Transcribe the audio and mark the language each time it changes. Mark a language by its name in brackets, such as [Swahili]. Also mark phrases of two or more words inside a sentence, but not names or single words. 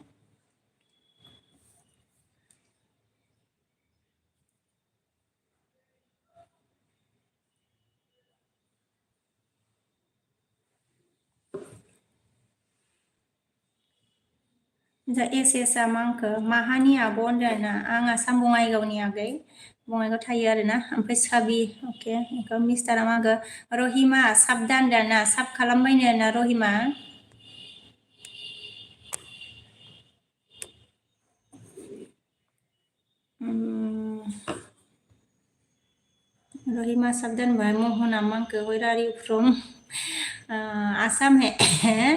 [Bodo] जा एसेसा मांखो माहानि आब' होनदों आरोना आं आसाम बङाइगावनि आगै बङाइगाव थायो आरोना ओमफ्राय साबि अके बेखौ मिस्टारा मागो रहिमा साबदान दाना साब खालामबायनो ना रहिमा रहिमा साबदान भाई मोहना मांखो [English] where are you from [Bodo] आसाम है